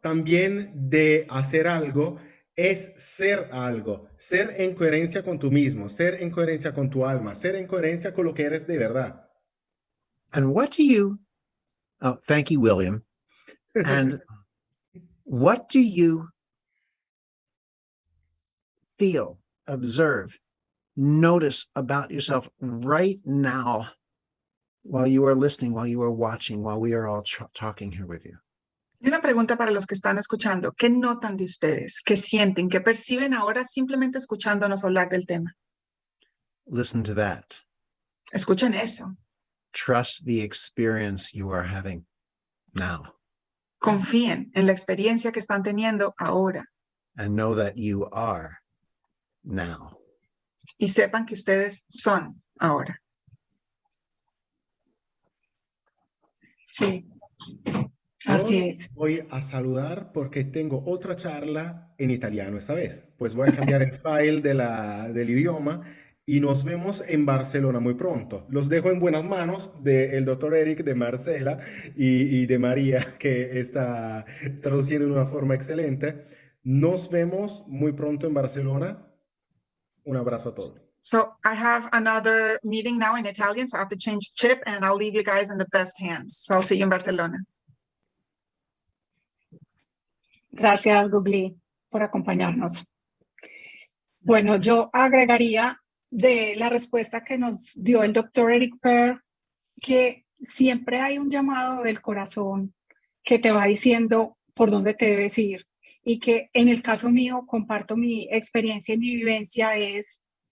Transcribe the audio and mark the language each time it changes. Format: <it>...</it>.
<es>También de hacer algo es ser algo. Ser en coherencia con tú mismo, ser en coherencia con tu alma, ser en coherencia con lo que eres de verdad.</es> <en>And what do you, oh, thank you, William. And what do you feel, observe, notice about yourself right now while you are listening, while you are watching, while we are all talking here with you?</en> <es>Y una pregunta para los que están escuchando. ¿Qué notan de ustedes? ¿Qué sienten? ¿Qué perciben ahora simplemente escuchándonos hablar del tema?</es> <en>Listen to that.</en> <es>Escuchen eso.</es> <en>Trust the experience you are having now.</en> <es>Confíen en la experiencia que están teniendo ahora.</es> <en>And know that you are now.</en> <es>Y sepan que ustedes son ahora. Sí, así es. Voy a saludar porque tengo otra charla en italiano esta vez. Pues voy a cambiar el file del idioma y nos vemos en Barcelona muy pronto. Los dejo en buenas manos del doctor Eric, de Marcela y de María, que está traduciendo de una forma excelente. Nos vemos muy pronto en Barcelona. Un abrazo a todos.</es> <en>So I have another meeting now in Italian, so I have to change the chip and I'll leave you guys in the best hands. So I'll see you in Barcelona.</en> <es>Gracias, Gugli, por acompañarnos. Bueno, yo agregaría de la respuesta que nos dio el doctor Eric Pearl, que siempre hay un llamado del corazón que te va diciendo por dónde te debes ir, y que en el caso mío, comparto mi experiencia y mi vivencia, es</es>